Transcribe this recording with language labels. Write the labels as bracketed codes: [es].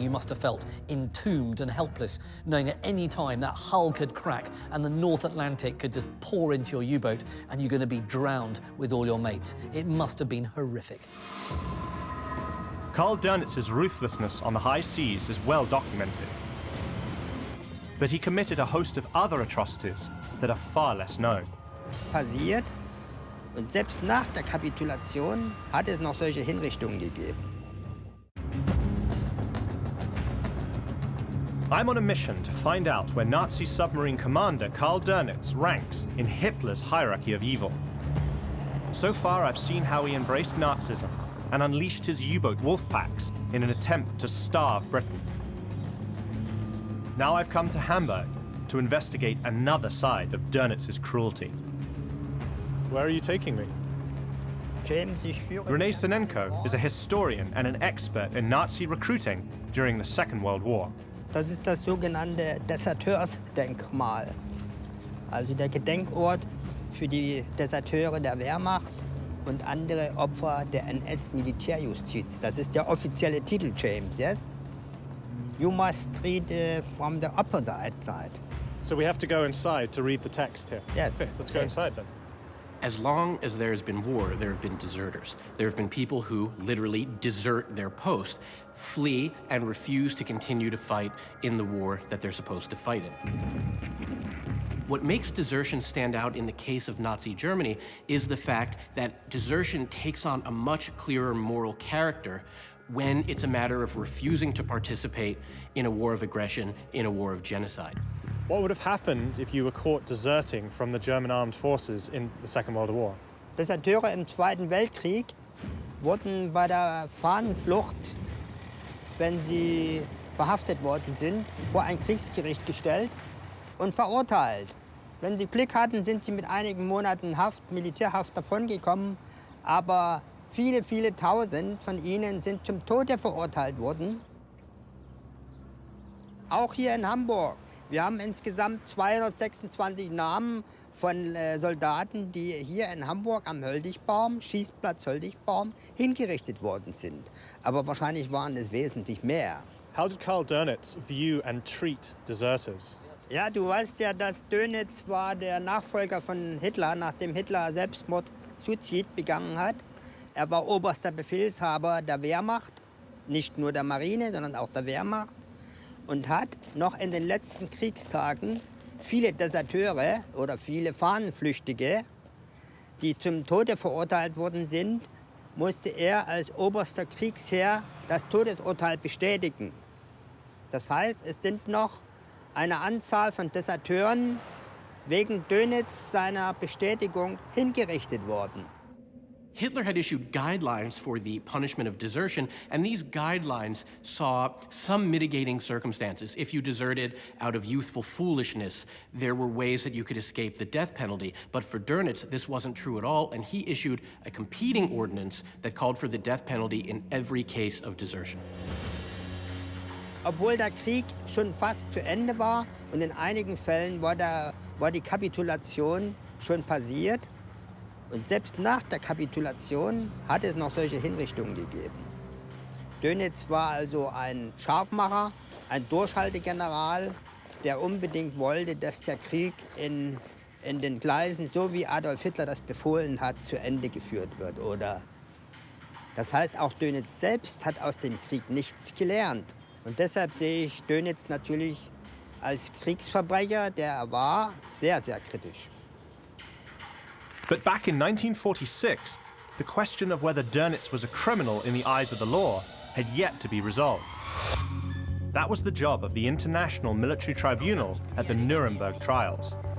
[en] You must have felt entombed and helpless, knowing at any time that hull could crack and the North Atlantic could just pour into your U-boat and you're going to be drowned with all your mates. It must have been horrific. Karl Dönitz's ruthlessness on the high seas is well documented. But he committed a host of other atrocities that are far less known. [de] Passiert. Und selbst nach der Kapitulation hat es noch solche Hinrichtungen gegeben. [en] I'm on a mission to find out where Nazi submarine commander Karl Dönitz ranks in Hitler's hierarchy of evil. So far, I've seen how he embraced Nazism and unleashed his U-boat wolf packs in an attempt to starve Britain. Now I've come to Hamburg to investigate another side of Dönitz's cruelty. Where are you taking me? [de] James, ich führe... [en] René Sinenko is a historian and an expert in Nazi recruiting during the Second World War. [de] Das ist das sogenannte Deserteursdenkmal. Also der Gedenkort für die Deserteure der Wehrmacht und andere Opfer der NS-Militärjustiz. Das ist der offizielle Titel, James, [en] yes? You must read from the opposite side. So we have to go inside to read the text here? Yes. Okay, let's go inside then. As long as there's been war, there have been deserters. There have been people who literally desert their post, flee, and refuse to continue to fight in the war that they're supposed to fight in. What makes desertion stand out in the case of Nazi Germany is the fact that desertion takes on a much clearer moral character when it's a matter of refusing to participate in a war of aggression, in a war of genocide. What would have happened if you were caught deserting from the German armed forces in the Second World War? [de] Deserteure im Zweiten Weltkrieg wurden bei der Fahnenflucht, wenn sie verhaftet worden sind, vor ein Kriegsgericht gestellt und verurteilt. Wenn sie Glück hatten, sind sie mit einigen Monaten Haft, Militärhaft davongekommen, aber viele, viele Tausend von ihnen sind zum Tode verurteilt worden. Auch hier in Hamburg. Wir haben insgesamt 226 Namen von Soldaten, die hier in Hamburg am Höldigbaum, Schießplatz Höldigbaum, hingerichtet worden sind. Aber wahrscheinlich waren es wesentlich mehr. [en] How did Karl Dönitz view and treat deserters? [de] Ja, du weißt ja, dass Dönitz war der Nachfolger von Hitler, nachdem Hitler Selbstmord, Suizid begangen hat. Er war oberster Befehlshaber der Wehrmacht, nicht nur der Marine, sondern auch der Wehrmacht. und hat noch in den letzten Kriegstagen viele Deserteure oder viele Fahnenflüchtige, die zum Tode verurteilt worden sind, musste er als oberster Kriegsherr das Todesurteil bestätigen. Das heißt, es sind noch eine Anzahl von Deserteuren wegen Dönitz seiner Bestätigung hingerichtet worden. [en] Hitler had issued guidelines for the punishment of desertion, and these guidelines saw some mitigating circumstances. If you deserted out of youthful foolishness, there were ways that you could escape the death penalty. But for Dönitz, this wasn't true at all, and he issued a competing ordinance that called for the death penalty in every case of desertion. [de] Obwohl der Krieg schon fast zu Ende war und in einigen Fällen war die Kapitulation schon passiert, und selbst nach der Kapitulation hat es noch solche Hinrichtungen gegeben. Dönitz war also ein Scharfmacher, ein Durchhaltegeneral, der unbedingt wollte, dass der Krieg in den Gleisen, so wie Adolf Hitler das befohlen hat, zu Ende geführt wird. Oder das heißt, auch Dönitz selbst hat aus dem Krieg nichts gelernt. Und deshalb sehe ich Dönitz natürlich als Kriegsverbrecher, der er war, sehr, sehr kritisch. [en] But back in 1946, the question of whether Dönitz was a criminal in the eyes of the law had yet to be resolved. That was the job of the International Military Tribunal at the Nuremberg trials.